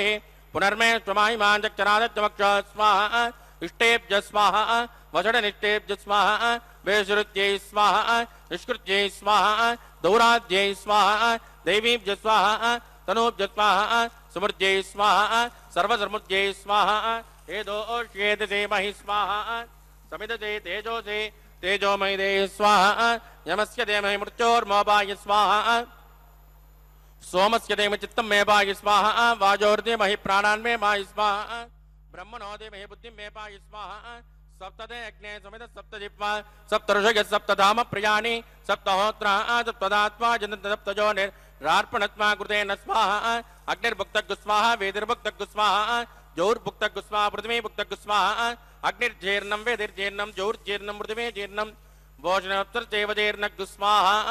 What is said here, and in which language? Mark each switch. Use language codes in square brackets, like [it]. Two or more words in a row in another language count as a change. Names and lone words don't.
[sa] पुनर्मे स्वमाहिमांचक्षरादत्यमक्ष स्वाहा इष्टेभ्य स्वाहा वषडनिष्टेभ्य स्वाहा वेषृत्यै स्वाहा निष्कृत्यै स्वाहा दौराध्यै स्वाहा दैवीभ्य स्वाहा तनूभ्य स्वाहा समृद्ध्यै स्वाहा सर्वसमृद्ध्यै स्वाहा एदोष्येदे महि स्वाहा समिदते तेजोसे तेजोमय दे स्वाहा यमस्य देमहि मृत्योर्मोपाय स्वाहा सोमस्य देम चित्तं मे पाहि स्वाहा वाजोर्दे महि प्राणान् मे पाहि स्वाहा ब्रह्मणो दे महि बुद्धिं मे पाहि स्वाहा सप्तदे अग्ने समित सप्तजिह्वा सप्तऋषय सप्तधाम प्रियाणि सप्तहोत्रा सप्तदात्मा जनन्त सप्तजोनिरार्पणत्वा कृते न स्वाहा अग्निर्भुक्तग्गु स्वाहा वेदिर्भुक्तग्गु स्वाहा जौर्भुक्तग्गु स्वाहा पृथिवीभुक्तग्गु स्वाहा अग्निर्जीर्णं वेदिर्जीर्णं जौर्जीर्णं पृथिवीजीर्णं भोजनोत्तरचैव जीर्णग्गु स्वाहा